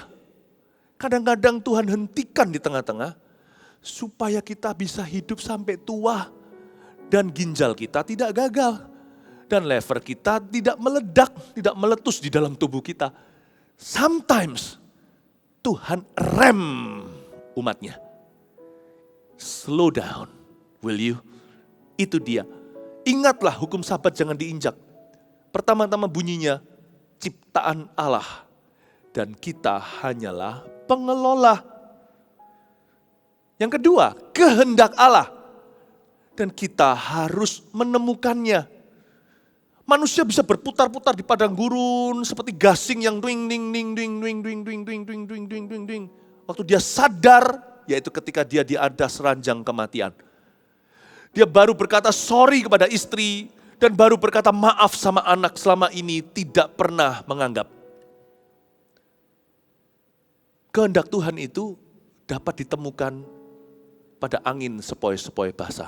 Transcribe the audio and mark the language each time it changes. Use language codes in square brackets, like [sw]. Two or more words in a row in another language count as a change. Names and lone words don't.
[id] Kadang-kadang Tuhan hentikan di tengah-tengah, supaya kita bisa hidup sampai tua, dan ginjal kita tidak gagal, dan lever kita tidak meledak, tidak meletus di dalam tubuh kita. Sometimes Tuhan rem umatnya. [en] Slow down, will you? [id] Itu dia. Ingatlah hukum Sabat jangan diinjak. Pertama-tama bunyinya, ciptaan Allah. Dan kita hanyalah pengelola. Yang kedua, kehendak Allah. Dan kita harus menemukannya. Manusia bisa berputar-putar di padang gurun seperti gasing yang dwing ding ding ding dwing dwing dwing dwing dwing dwing dwing dwing dwing. Waktu dia sadar, yaitu ketika dia di adas ranjang kematian. Dia baru berkata sorry kepada istri dan baru berkata maaf sama anak selama ini tidak pernah menganggap. Kehendak Tuhan itu dapat ditemukan pada angin sepoi-sepoi basah.